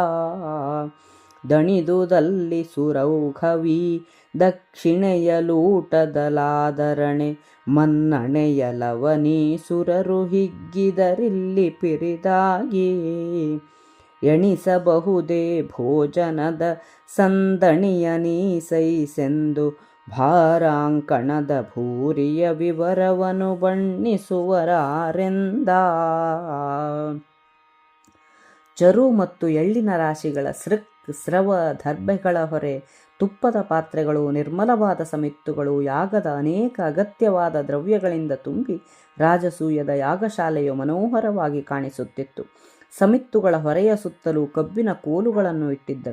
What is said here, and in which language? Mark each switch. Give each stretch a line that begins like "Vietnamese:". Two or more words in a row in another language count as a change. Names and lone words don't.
Kannada: ದಣಿದುದಲ್ಲಿ ಸುರೌಘವಿ ದಕ್ಷಿಣೆಯಲೂಟದಲಾದರಣೆ ಮನ್ನಣೆಯಲವನೀಸುರರು ಹಿಗ್ಗಿದರಿಲ್ಲಿ ಪಿರಿದಾಗಿ ಎಣಿಸಬಹುದೇ ಭೋಜನದ ಸಂದಣಿಯ ನೀಸೈಸೆಂದು ಭಾರಾಂಕಣದ ಭೂರಿಯ ವಿವರವನು ಬಣ್ಣಿಸುವರಾರೆಂದ ಚರು ಮತ್ತು ಎಳ್ಳಿನ ರಾಶಿಗಳ ಸ್ರವ ದರ್ಭೆಗಳ ಹೊರೆ ತುಪ್ಪದ ಪಾತ್ರೆಗಳು ನಿರ್ಮಲವಾದ ಸಮಿತ್ತುಗಳು ಯಾಗದ ಅನೇಕ ಅಗತ್ಯವಾದ ದ್ರವ್ಯಗಳಿಂದ ತುಂಬಿ ರಾಜಸೂಯದ ಯಾಗಶಾಲೆಯು ಮನೋಹರವಾಗಿ ಕಾಣಿಸುತ್ತಿತ್ತು. ಸಮಿತ್ತುಗಳ ಹೊರೆಯ ಸುತ್ತಲೂ ಕಬ್ಬಿನ ಕೋಲುಗಳನ್ನು ಇಟ್ಟಿದ್ದರು.